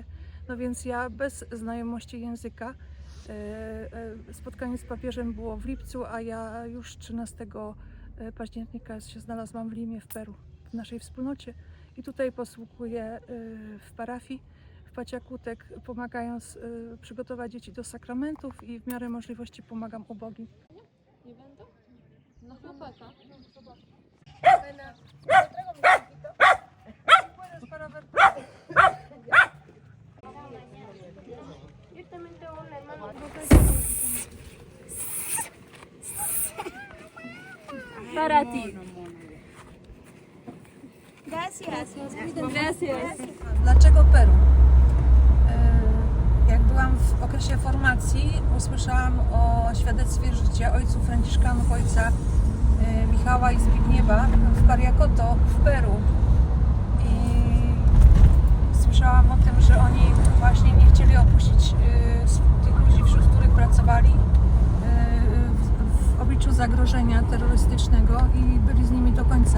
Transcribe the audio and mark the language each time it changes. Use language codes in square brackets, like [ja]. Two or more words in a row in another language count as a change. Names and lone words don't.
[pl] No więc ja bez znajomości języka, spotkanie z papieżem było w lipcu, a ja już 13 października się znalazłam w Limie w Peru, w naszej wspólnocie. I tutaj posługuję w parafii, w Paciakutek, pomagając przygotować dzieci do sakramentów i w miarę możliwości pomagam ubogim. Nie będą? No chłopaka. [es] Para ti. Gracias. Gracias. [pl] Dlaczego Peru? Jak byłam w okresie formacji, usłyszałam o świadectwie życia ojców franciszkanów, ojca Michała i Zbigniewa w Pariacoto w Peru. I słyszałam o tym, że oni właśnie nie chcieli opuścić tych ludzi, wśród których pracowali w obliczu zagrożenia terrorystycznego i byli z nimi do końca.